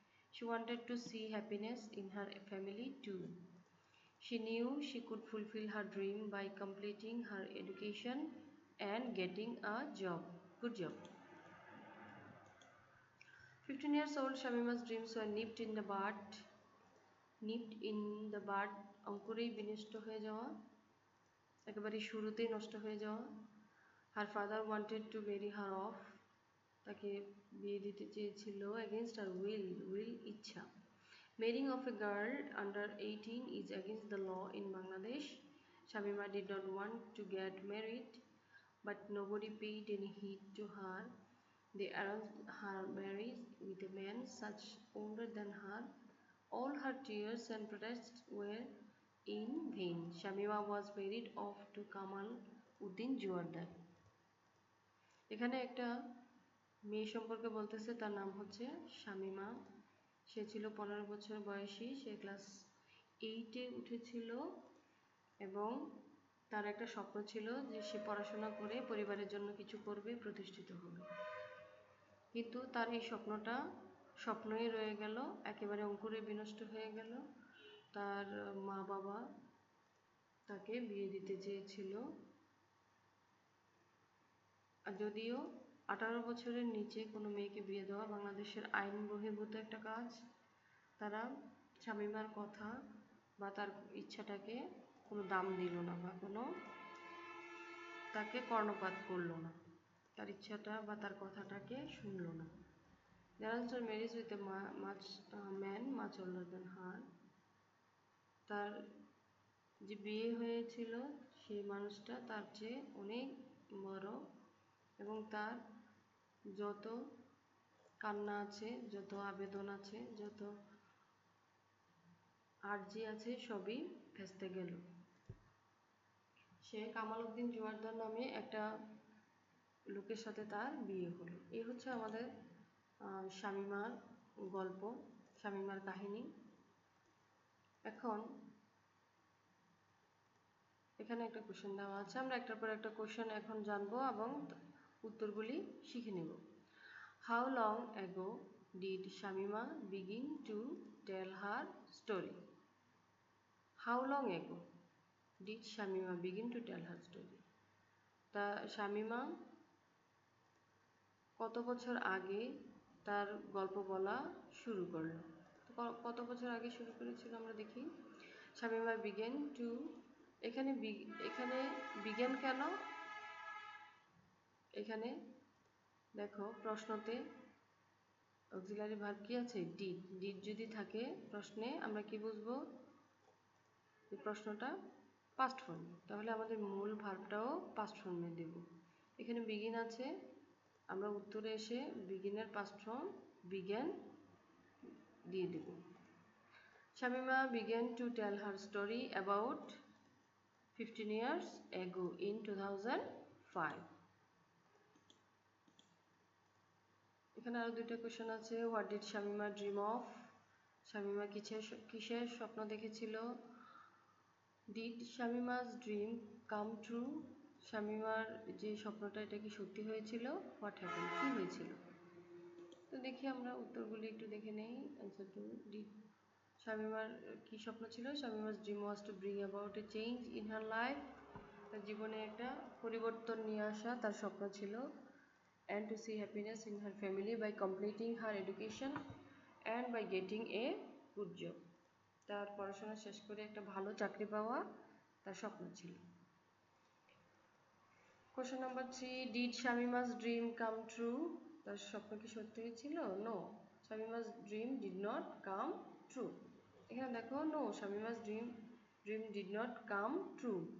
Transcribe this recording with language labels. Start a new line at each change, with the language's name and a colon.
English: She wanted to see happiness in her family too. She knew she could fulfill her dream by completing her education and getting a job. Good job. 15 years old, Shamima's dreams were nipped in the bud. Nipped in the bud
Bangla: অঙ্কুরেই বিনষ্ট হয়ে যাওয়া, একেবারে শুরুতেই নষ্ট হয়ে যাওয়া।
English: her father wanted to marry her off,
Bangla: তাকে বিয়ে দিতে চেয়েছিল
English: Against her will ইচ্ছা। Marrying off a girl under 18 is against the law in Bangladesh. Shamima did not want to get married, but nobody paid any heed to her. They arranged her marriage with a man such older than her. All her tears and protests were in vain. Shamima was married off to Kamal Uddin Juardar.
Bangla: এখানে একটা মেয়ে সম্পর্কে বলতেছে, তার নাম হচ্ছে শামিমা। সে ছিল 15 বছর বয়সী। সে ক্লাস 8-এ উঠেছিল এবং তার একটা স্বপ্ন ছিল যে সে পড়াশোনা করে পরিবারের জন্য কিছু করবে, প্রতিষ্ঠিত হবে। কিন্তু তার এই স্বপ্নটা স্বপ্নই রয়ে গেল, একেবারে অঙ্কুরে বিনষ্ট হয়ে গেল। তার মা বাবা তাকে বিয়ে দিতে চেয়েছিল, আর যদিও 18 বছরের নিচে কোনো মেয়েকে বিয়ে দেওয়া বাংলাদেশের আইন বহির্ভূত একটা কাজ, তারা শামীমার কথা বা তার ইচ্ছাটাকে কোনো দাম দিল না বা কোনো তাকে কর্ণপাত করলো না, তার ইচ্ছাটা বা তার কথাটাকে শুনলো না।
English: Thereafter marriage with a man much older than her.
Bangla: তার যে বিয়ে হয়েছিল সেই মানুষটা তার চেয়ে অনেক বড়, এবং তার যত কান্না আছে, যত আবেদন আছে, যত আরজি আছে, সবই ভেস্তে গেল। সে কামাল উদ্দিন জোয়ারদার নামে একটা লোকের সাথে তার বিয়ে হলো। এই হচ্ছে আমাদের শামীমার গল্প, শামীমার কাহিনী। এখন এখানে একটা কোশ্চেন দেওয়া আছে, আমরা একটার পর একটা কোশ্চেন এখন জানবো এবং উত্তরগুলি শিখে নেব।
English: How long ago did Shamima begin to tell her story? How long ago did Shamima begin to tell her story?
Bangla: তা শামীমা কত বছর আগে তার গল্প বলা শুরু করলো? কত বছর আগে শুরু করেছিল আমরা দেখি।
English: Shamima begin to,
Bangla: এখানে বিগেন কেন? এখানে দেখো প্রশ্নতে অক্সিলারি ভার্ব কি আছে? ডিড। ডিড যদি থাকে প্রশ্নে আমরা কি বুঝবো? এই প্রশ্নটা পাস্ট ফর্মে, তাহলে আমাদের মূল ভার্বটাও পাস্ট ফর্মে দেব। এখানে বিগিন আছে, আমরা উত্তরে এসে বিগিনের পাস্ট ফর্ম বিগেন দিয়ে দেব।
English: Shamima began to tell her story about 15 years ago in 2005.
Bangla: এখানে আরো দুইটা কোশ্চেন আছে।
English: What did Shamima dream of?
Bangla: Shamima কিসের স্বপ্ন দেখেছিল?
English: Did Shamima's dream come true?
Bangla: শামীমার যে স্বপ্নটা এটা কি সত্যি হয়েছিল?
English: what happened,
Bangla: কি হয়েছিল? তো দেখি আমরা উত্তরগুলি একটু দেখে নেই।
English: answer two did,
Bangla: শামীমার কি স্বপ্ন ছিল?
English: Shamima's dream was to bring about a change in her life,
Bangla: তার জীবনে একটা পরিবর্তন নিয়ে আসা তার স্বপ্ন ছিল।
English: and to see happiness in her family by completing her education and by getting a good job.
Bangla: তার পড়াশোনা শেষ করে একটা ভালো চাকরি পাওয়া তার স্বপ্ন ছিল।
English: Question number 3, did Shamima's dream come true?
Bangla: তার স্বপ্ন কি সত্যি হয়েছিল?
English: No, Shamima's dream did not come true.
Bangla: এখানে দেখো
English: No, Shamima's dream did not come true.